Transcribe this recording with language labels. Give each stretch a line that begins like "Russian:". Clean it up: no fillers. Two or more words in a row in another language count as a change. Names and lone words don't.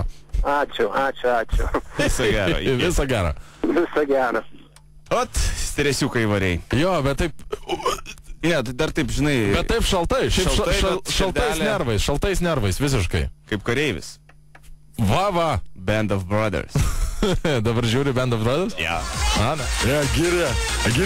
Lithuanian: Ačiū. Viso gero. Viso gero. Viso gero. Ot, stresiukai variai. Jo, bet taip... Ne, tai dar taip, žinai... Bet taip šaltai, šiaip šaltais nervais, visiškai. Kaip kareivis. Va. Band of Brothers. Dabar žiūri Band of Brothers? Ja. Ana. Ja, giri.